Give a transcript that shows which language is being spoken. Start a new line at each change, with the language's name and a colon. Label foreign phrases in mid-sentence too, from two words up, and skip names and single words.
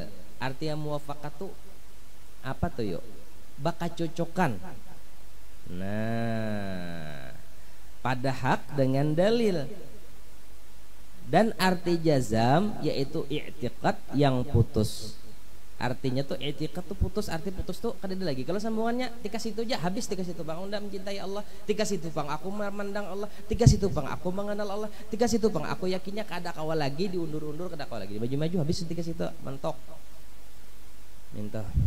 Banjar: Artinya muafakat tuh apa tuh yuk? Baka cocokan. Nah, pada hak dengan dalil. Dan arti jazam yaitu i'tiqad yang putus. Artinya tuh i'tiqad tuh putus, arti putus tuh kada ada lagi. Kalau sambungannya tika situ aja habis, tika situ bang unda mencintai Allah, tika situ bang aku memandang Allah, tika situ bang aku mengenal Allah, tika situ bang aku yakinnya kada kawa lagi, diundur-undur kada kawa lagi, maju-maju habis tika situ mentok. Minta.